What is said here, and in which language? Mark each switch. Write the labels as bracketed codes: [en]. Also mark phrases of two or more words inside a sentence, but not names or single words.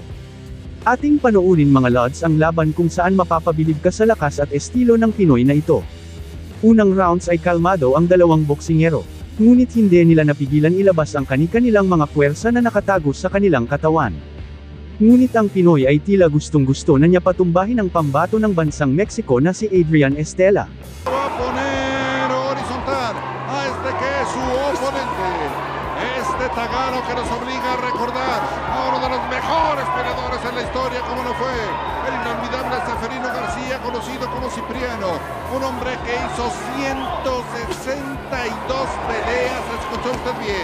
[tl] Ating panoorin mga lods ang laban kung saan mapapabilib ka sa lakas at estilo ng Pinoy na ito. Unang rounds ay kalmado ang dalawang boksingero, ngunit hindi nila napigilan ilabas ang kani-kanilang mga puwersa na nakatago sa kanilang katawan. Ngunit ang Pinoy ay tila gustong-gusto na niya patumbahin ang pambato ng bansang Mexico na si Adrian Estrella. [es] Va a poner horizontal a este que es su oponente. Este tagano que nos obliga a recordar a uno de los mejores peleadores en la historia, como lo fue el inolvidable Seferino García, conocido como Cipriano. Un hombre que hizo 162 peleas, escuchó usted bien.